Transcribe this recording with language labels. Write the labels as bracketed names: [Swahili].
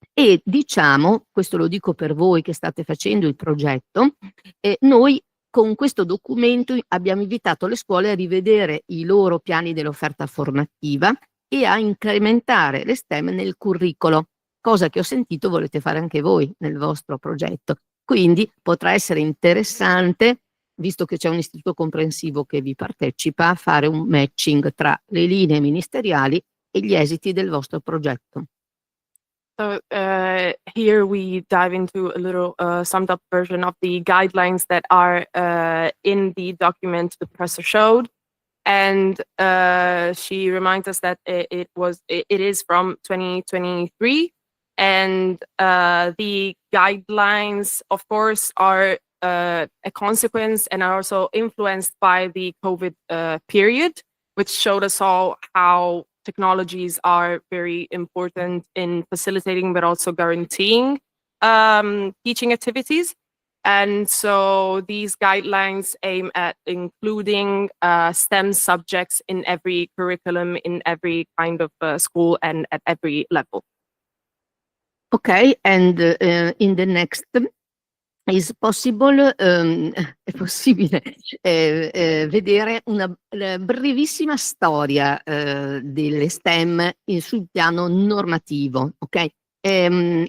[Italian] E diciamo, questo lo dico per voi che state facendo il progetto, noi con questo documento abbiamo invitato le scuole a rivedere i loro piani dell'offerta formativa e a incrementare le STEM nel curricolo, cosa che ho sentito volete fare anche voi nel vostro progetto. Quindi potrà essere interessante, visto che c'è un istituto comprensivo che vi partecipa, fare un matching tra le linee ministeriali e gli esiti del vostro progetto. [English] So here we dive into a little summed up version of the guidelines that are in the document the professor showed. And she reminds us that it is from 2023. And the guidelines, of course, are a consequence and are also influenced by the COVID period, which showed us all how technologies are very important in facilitating but also guaranteeing teaching activities. And so these guidelines aim at including STEM subjects in every curriculum, in every kind of school and at every level. Okay, and in the next, [Italian] è possibile vedere una brevissima storia delle STEM sul piano normativo, ok?